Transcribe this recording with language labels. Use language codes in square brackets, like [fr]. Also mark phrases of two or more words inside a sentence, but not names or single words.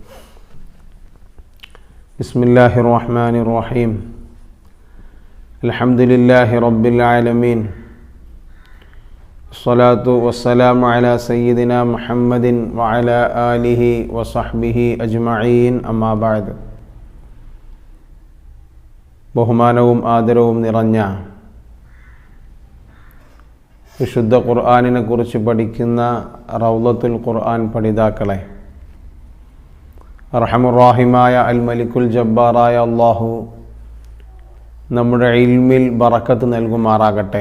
[ar] بسم الله الرحمن الرحيم. الحمد لله رب العالمين. الصلاة والسلام على سيدنا محمد وعلى آله وصحبه أجمعين. أما بعد. [ml] ബഹുമാനവും ആദരവും നിറഞ്ഞ വിശുദ്ധ ഖുർആനിനെ കുറിച്ച് പഠിക്കുന്ന റൗളത്തുൽ ഖുർആൻ പഠിതാക്കളെ, അർഹമുർ-റഹീമായ അൽ മലിക്കുൽ ജബ്ബാറായ അല്ലാഹു നമ്മുടെ ഇൽമിൽ ബറക്കത്ത് നൽകുമാറാകട്ടെ.